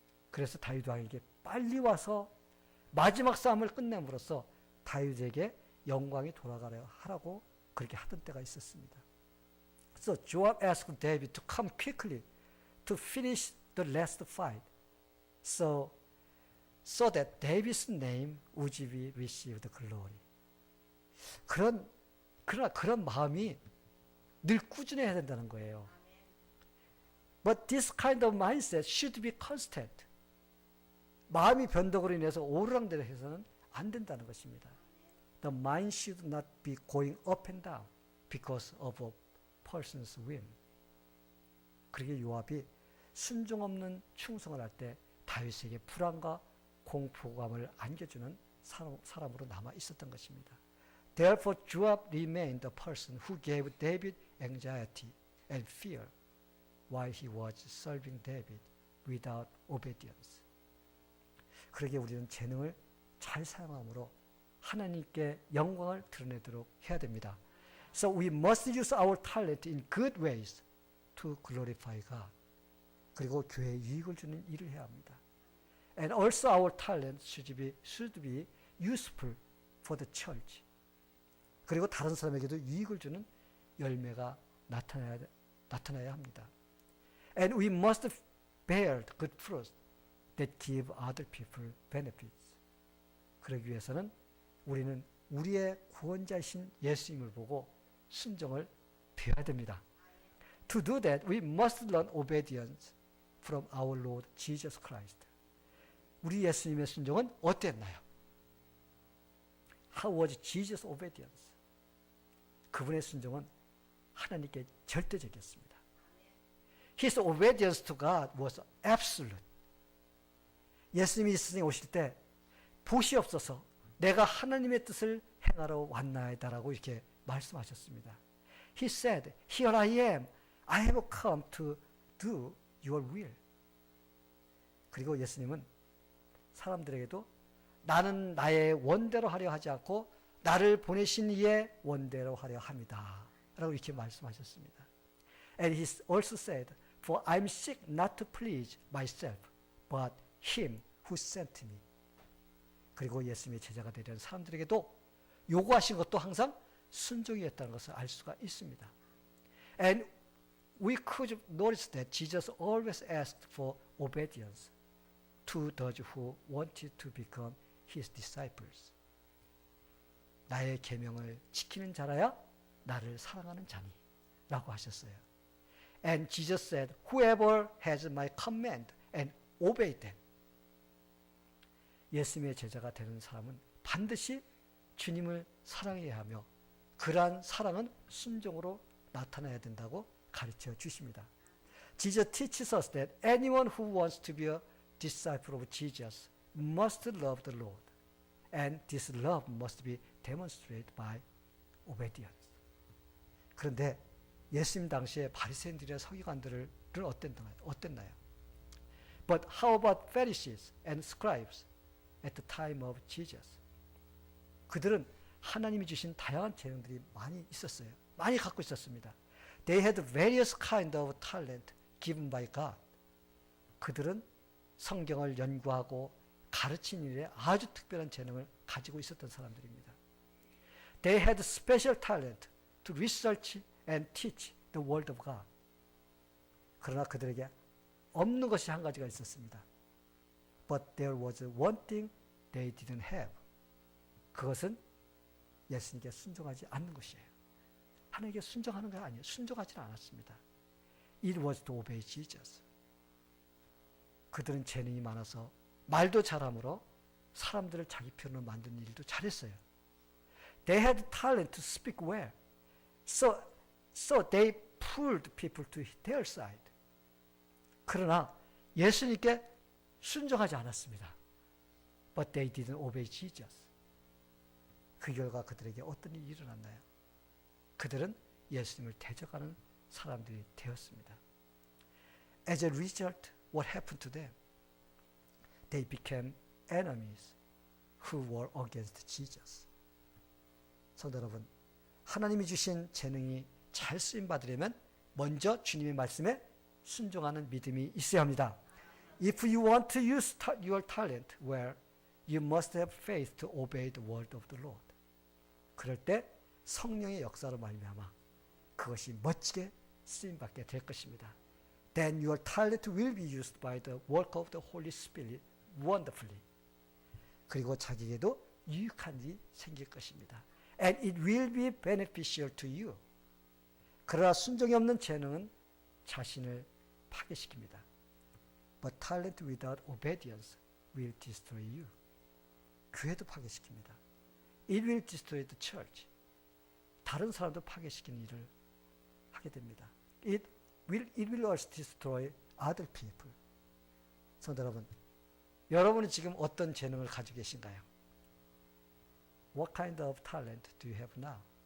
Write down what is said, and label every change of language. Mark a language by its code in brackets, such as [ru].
[ko] 그래서 다윗 왕에게 빨리 와서 마지막 싸움을 끝냄으로써 다윗에게 영광이 돌아가려 하라고 그렇게 하던 때가 있었습니다. [en] So Joab asked David to come quickly to finish the last fight, so that David's name would be received glory. [ko] 그런 마음이 늘 꾸준해야 된다는 거예요. [en] But this kind of mindset should be constant. [ko] 마음이 변덕으로 인해서 오르락내락 해서는 안 된다는 것입니다. [en] The mind should not be going up and down because of a person's whim. [ko] 그러게 요압이 순종 없는 충성을 할 때 다윗에게 불안과 공포감을 안겨주는 사람으로 남아 있었던 것입니다. [en] Therefore Joab remained the person who gave David anxiety and fear while he was serving David without obedience. [ko] 그러게 우리는 재능을 잘 사용함으로 하나님께 영광을 드러내도록 해야 됩니다. [en] So we must use our talent in good ways to glorify God. [ko] 그리고 교회에 유익을 주는 일을 해야 합니다. [en] And also our talent should be useful for the church. [ko] 그리고 다른 사람에게도 유익을 주는 열매가 나타나야 합니다. [en] And we must bear the good fruits that give other people benefits. [ko] 그러기 위해서는 우리는 우리의 구원자이신 예수님을 보고 순종을 배워야 됩니다. [en] To do that, we must learn obedience from our Lord Jesus Christ. [ko] 우리 예수님의 순종은 어땠나요? [en] How was Jesus' obedience? [ko] 그분의 순종은 하나님께 절대적이었습니다. [en] His obedience to God was absolute. [ko] 예수님이 이 세상에 오실 때 봇이 없어서 내가 하나님의 뜻을 행하러 왔나이다라고 이렇게 말씀하셨습니다. [en] He said, Here I am. I have come to do your will. [ko] 그리고 예수님은 사람들에게도 나는 나의 원대로 하려 하지 않고 나를 보내신 이의 원대로 하려 합니다. 라고 이렇게 말씀하셨습니다. [en] And he also said, For I'm sick not to please myself, but him who sent me. [ko] 그리고 예수님의 제자가 되려는 사람들에게도 요구하신 것도 항상 순종이었다는 것을 알 수가 있습니다. [en] And we could notice that Jesus always asked for obedience to those who wanted to become his disciples. [ko] 나의 계명을 지키는 자라야 나를 사랑하는 자니 라고 하셨어요. [en] And Jesus said, Whoever has my command and obey them. [ko] 예수님의 제자가 되는 사람은 반드시 주님을 사랑해야 하며 그러한 사랑은 순종으로 나타나야 된다고 가르쳐 주십니다. [en] Jesus teaches us that anyone who wants to be a disciple of Jesus must love the Lord. And this love must be demonstrated by obedience. [ko] 그런데 예수님 당시에 바리새인들이나 서기관들은 어땠나요? [en] But how about Pharisees and scribes at the time of Jesus? [ko] 그들은 하나님이 주신 다양한 재능들이 많이 있었어요. 많이 갖고 있었습니다. [en] They had various kind of talent given by God. [ko] 그들은 성경을 연구하고 가르치는 일에 아주 특별한 재능을 가지고 있었던 사람들입니다. [en] They had special talent to research and teach the word of God. [ko] 그러나 그들에게 없는 것이 한 가지가 있었습니다. [en] But there was one thing they didn't have. [ko] 그것은 예수님께 순종하지 않는 것이에요. 하나님께 순종하는 게 아니에요. 순종하지는 않았습니다. [en] It was to obey Jesus. [ko] 그들은 재능이 많아서 말도 잘함으로 사람들을 자기 편으로 만드는 일도 잘했어요. [en] They had talent to speak well. So they pulled people to their side. [ko] 그러나 예수님께 순종하지 않았습니다. [en] But they didn't obey Jesus. [ko] 그 결과 그들에게 어떤 일이 일어났나요? 그들은 예수님을 대적하는 사람들이 되었습니다. [en] As a result, what happened to them? They became enemies who were against Jesus. [ko] 성도 여러분, 하나님이 주신 재능이 잘 쓰임 받으려면 먼저 주님의 말씀에 순종하는 믿음이 있어야 합니다. [en] If you want to use your talent well, you must have faith to obey the word of the Lord. [ko] 그럴 때 성령의 역사로 말미암아 그것이 멋지게 쓰임받게 될 것입니다. [en] Then your talent will be used by the work of the Holy Spirit wonderfully. [ko] 그리고 자기에게도 유익한 일이 생길 것입니다. [en] And it will be beneficial to you. [ko] 그러나 순종이 없는 재능은 자신을 파괴시킵니다. [en] But talent without obedience will destroy you. [ko] 교회도 파괴시킵니다. [en] It will destroy the church. [ko] 다른 사람도 파괴시키는 일을 하게 됩니다. [en] It will also destroy other people. [ko] 성도 여러분, 여러분은 지금 어떤 재능을 가지고 계신가요? [en] What kind of talent do you have now?